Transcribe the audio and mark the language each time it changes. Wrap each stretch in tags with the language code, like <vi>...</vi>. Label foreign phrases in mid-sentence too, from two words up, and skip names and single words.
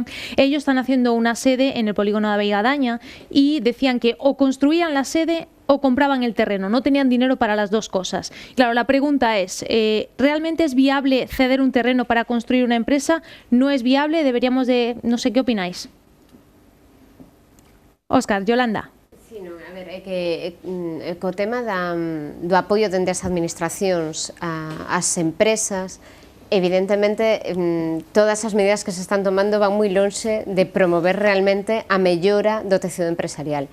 <es>Ellos están haciendo una sede en el polígono de Veigadaña y decían que o construían la sede o compraban el terreno, no tenían dinero para las dos cosas. Claro, la pregunta es, ¿realmente es viable ceder un terreno para construir una empresa? ¿No es viable? Deberíamos de... No sé, ¿qué opináis? Óscar, Yolanda.</es> <gl>Sí, non, a ver, é que co tema do apoio dende as administracións ás empresas, evidentemente todas as medidas que se están tomando van moi lonxe de promover realmente a mellora do tecido empresarial.</gl>